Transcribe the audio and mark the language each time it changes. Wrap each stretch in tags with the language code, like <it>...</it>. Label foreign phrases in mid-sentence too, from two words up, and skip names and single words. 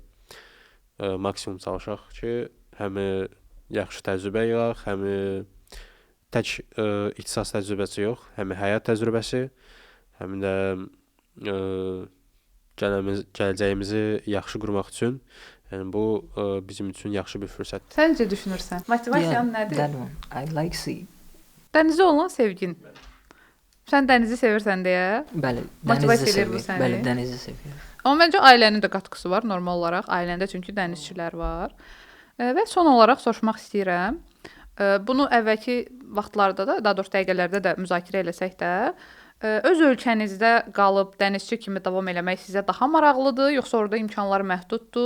<az>Maksimum çalışaq ki, həm yaxşı təcrübə yığaq, həm tək ixtisas təcrübəsi yox, həm həyat təcrübəsi, həm də gələcəyimizi yaxşı qurmaq üçün. Yəni bu bizim üçün yaxşı bir fürsətdir. Səncə düşünürsən? Motivasiyan nədir?</az> <en>That one. I like sea.</en> <az>Dənizə olan sevgin. Sən dənizi sevirsən deyə. Bəli, Motivasiya dənizi edir bu sevirəm. səni? Bəli, dənizi sevirəm. Amma məncə ailənin də qatqısı var normal olaraq. Ailəndə çünki dənizçilər var. Və son olaraq soruşmaq istəyirəm. Bunu əvvəlki vaxtlarda da, daha doğrusu dəqiqələrdə də müzakirə eləsək də, öz ölkənizdə qalıb dənizçi kimi davam eləmək sizə daha maraqlıdır, yoxsa orada imkanlar məhduddur?</az>